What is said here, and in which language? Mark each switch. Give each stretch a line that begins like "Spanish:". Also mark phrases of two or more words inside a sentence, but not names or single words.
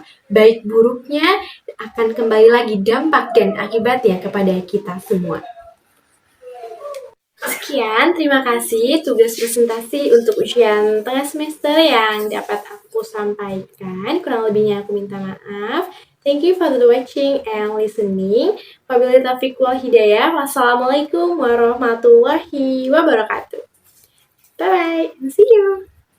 Indonesian: Baik buruknya akan kembali lagi dampak dan akibatnya kepada kita semua. Sekian, terima kasih tugas presentasi untuk ujian tengah semester yang dapat aku sampaikan. Kurang lebihnya aku minta maaf.
English: Thank you for the watching and listening.
Arabic: وبالله التوفيق والهداية. والسلام عليكم ورحمة الله وبركاته.
English: Bye-bye and see you.